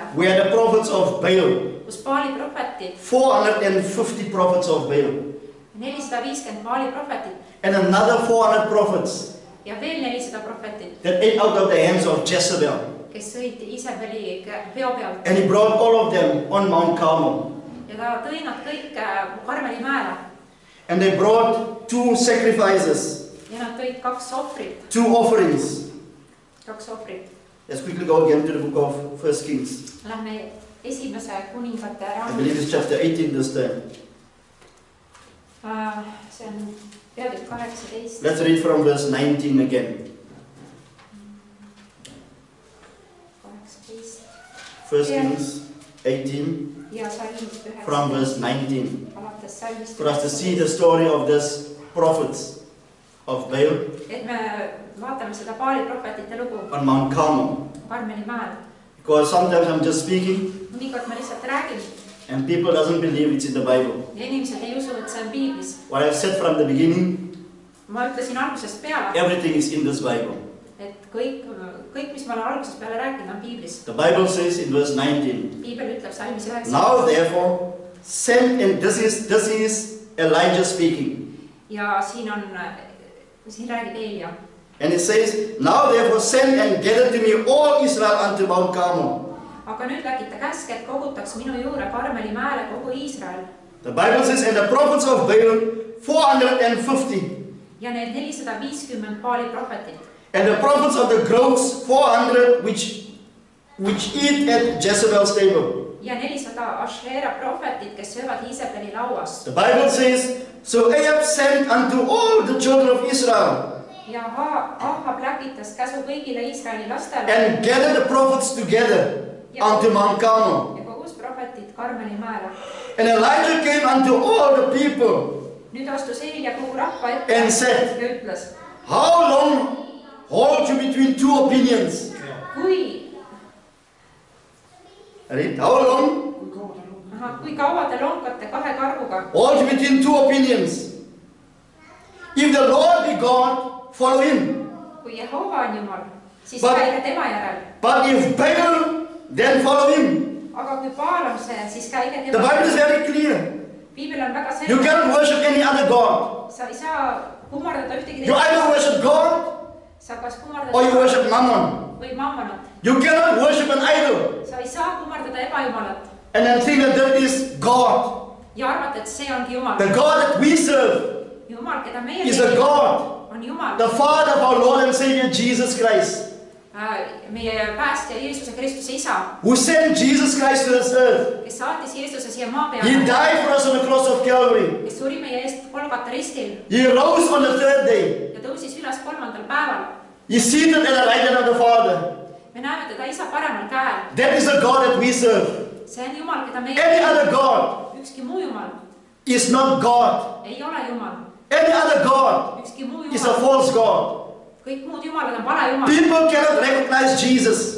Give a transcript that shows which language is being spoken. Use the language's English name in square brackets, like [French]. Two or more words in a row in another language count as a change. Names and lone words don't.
[English] where the prophets of Baal, [Estonian] kus Paali prohvetid, [English] 450 prophets of Baal, [Estonian] 450 Paali prohvetit [English] and another 400 prophets [Estonian] ja veel 400 prohvetit, [English] that ate out of the hands of Jezebel. [Estonian] kes sõid Iisraeli peo pealt [English] And he brought all of them on Mount Carmel. [Estonian] ja ta tõi nad kõik Karmeli mäele [English] And they brought two sacrifices, [Estonian] ja nad tõid kaks ohvrit. [English] two offerings. Let's quickly go again to the book of 1 Kings. [Estonian] Lähme esimese kuningate [English] I believe it's chapter 18 this time. [Estonian] see on peatükk 18. [English] Let's read from verse 19 again. 1 Kings 18 [Estonian] ja salmist 9 [English] from verse 19. [Estonian] alates salmist [English] For us to see the story of this prophets of Baal [Estonian] et me vaatame seda Paali prohvetite lugu [English] on Mount Carmel. [Estonian] Karmeli mäel. [English] Because sometimes I'm just speaking [Estonian] Mõnikord ma lihtsalt räägin [English] and people doesn't believe it's in the Bible. [Estonian] ja inimesed ei usu, et see on piiblis. [English] What I've said from the beginning, [Estonian] Ma ütlesin algusest peale, [English] everything is in this Bible. [Estonian] et kõik, mis ma olen algusest peale rääkinud, on piiblis. [English] The Bible says in verse 19, [Estonian] Piibel ütleb salmis 9. [English] now therefore send, and this is Elijah speaking. [Estonian] Ja siin räägib Eelia. [English] And it says, now therefore send and gather to me all Israel unto Mount Carmel. [Estonian] Aga nüüd läkita käske, et kogutaks minu juurde Karmeli mäele kogu Iisrael. [English] The Bible says, and the prophets of Baal 450. [Estonian] Ja need 450 Paali prohvetit. [English] And the prophets of the groves 400 which eat at Jezebel's table. [Estonian] ja 400 Ashera prohvetit, kes söövad Iisabeli lauas. [English] The Bible says, so Ahab sent unto all the children of Israel [Estonian] Ja Ahab läkitas käsu kõigile Iisraeli lastele [English] and gathered the prophets together unto Mount Carmel. [Estonian] ja kogus prohvetid Karmeli mäele. [English] And Elijah came unto all the people [Estonian] Nüüd astus Eelia kogu rahva ette [English] and said, [Estonian] ja ütles, [English] how long hold you between two opinions? Read, how long [Estonian] kui kaua te lonkate kahe karvuga? [English] hold you between two opinions? If the Lord be God, follow him. [Estonian] Kui Jehova on Jumal, siis [English] But- [Estonian] käige tema järel. [English] But if Baal, then follow him. [Estonian] Aga kui Baal on see, siis käige [English] The [Estonian] tema [English] Bible is [Estonian] järel. [English] very clear. [Estonian] Piibel on väga [English] You [Estonian] selge. [English] cannot worship any other God. [Estonian] Sa ei saa kummardada ühtegi [English] You either worship God [Estonian] Sa kas kummardad [English] or you worship Mammon. [Estonian] või mammonat. [English] You cannot worship an idol [Estonian] Sa ei saa kummardada ebajumalat [English] and then think that that is God. [Estonian] ja arvata, et see ongi Jumal. [English] The God that we serve [Estonian] Jumal, keda meie [English] is a God, [Estonian] on Jumal. [English] the Father of our Lord and Savior Jesus Christ, [Estonian] Meie päästja Jeesuse Kristuse isa, [English] who sent Jesus Christ to this earth. [Estonian] kes saatis Jeesuse siia maa [English] He [Estonian] peale, [English] died for us on the cross of Calvary. [Estonian] kes suri meie eest Golgata ristil [English] He rose on the third day. [Estonian] ja tõusis üles 3. päeval. [English] He is seated at the right hand of the Father. [Estonian] Me näeme teda isa paremal käel. [English] That is the God that we serve. [Estonian] See on Jumal, keda meie [English] Any other God [Estonian] ükski muu Jumal [English] is not God. [Estonian] ei ole Jumal. [English] Any other God [Estonian] Ükski muu [English] is a [Estonian] Jumal, [English] false God. [Estonian] kõik muud Jumalad on vale Jumal. [English] People cannot recognize Jesus.